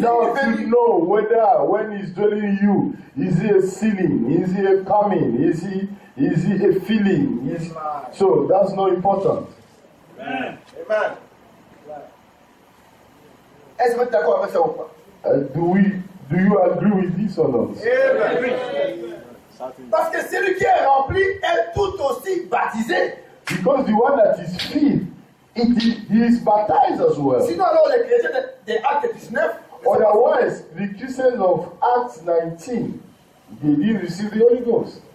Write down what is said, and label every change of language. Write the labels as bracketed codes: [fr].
[en] Now [fr] une [en] to [fr] venue. [en] know whether when he's dwelling in you, is he a sealing, is he a coming, is he a feeling? So that's not important. Amen. [fr] Est-ce que vous êtes d'accord avec ça ou pas? [en] Do you agree with this or not? Amen. [fr] Parce que celui qui est rempli est tout aussi baptisé. [en] Because the one that is filled, he is baptized as well. [fr] Sinon, alors, les chrétiens des Actes 19, [en] Otherwise, the Christians of Acts 19, they didn't receive the Holy Ghost.